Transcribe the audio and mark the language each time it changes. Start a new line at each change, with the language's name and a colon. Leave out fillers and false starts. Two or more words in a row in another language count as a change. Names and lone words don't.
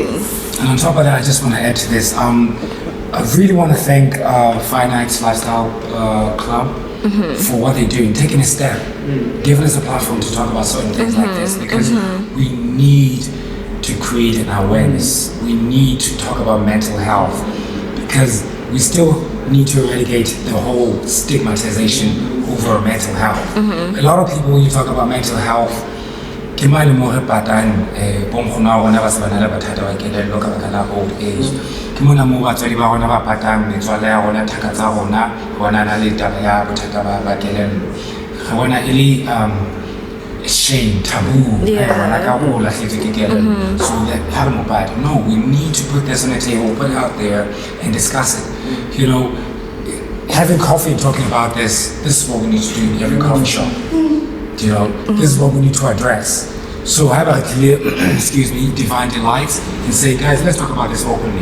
English: And on top of that, I just want to add to this. I really want to thank Finite Lifestyle Club for what they're doing, taking a step, giving us a platform to talk about certain things like this, because we need to create an awareness. We need to talk about mental health, because we still need to eradicate the whole stigmatization over mental health. A lot of people, when you talk about mental health,
Tswana: ke mane mo re patang bonkgona wa rona ba se bana le bathata ba kelello ka baka la
English: old age,
Tswana: ke mona mo batswadi ba rona ba patang metswalle ya rona, thaka tsa rona bona na le taba ya bothata ba kelello, ga bona e le
English: shame, taboo, so that no, we need to put this on the table, put it out there and discuss it. You know, having coffee and talking about this is what we need to do in every coffee shop. You know, this is what we need to address. So have a clear, divine delight and say, guys, let's talk about this openly.